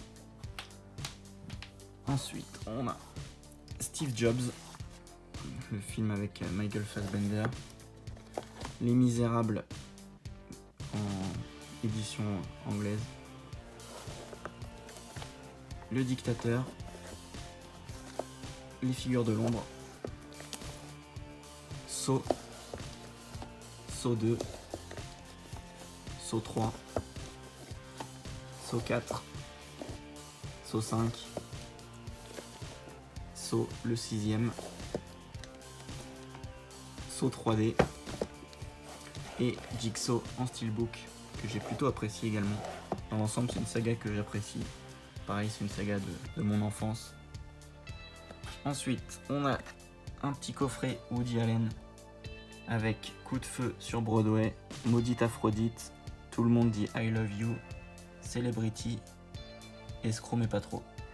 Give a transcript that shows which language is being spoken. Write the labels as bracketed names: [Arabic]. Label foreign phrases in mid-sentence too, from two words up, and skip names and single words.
[French] Ensuite on a Steve Jobs, le film avec Michael Fassbender. Les Misérables en édition anglaise. Le Dictateur. Les Figures de l'ombre. Saw. Saw 2. Saw 3. Saw 4. Saw 5. Saw le 6e. Saw 3D. Et Jigsaw en steelbook que j'ai plutôt apprécié également. Dans l'ensemble c'est une saga que j'apprécie. Pareil c'est une saga de mon enfance. Ensuite on a un petit coffret Woody Allen avec Coup de feu sur Broadway, Maudite Aphrodite, Tout le monde dit I love you, Celebrity, Escroc mais pas trop.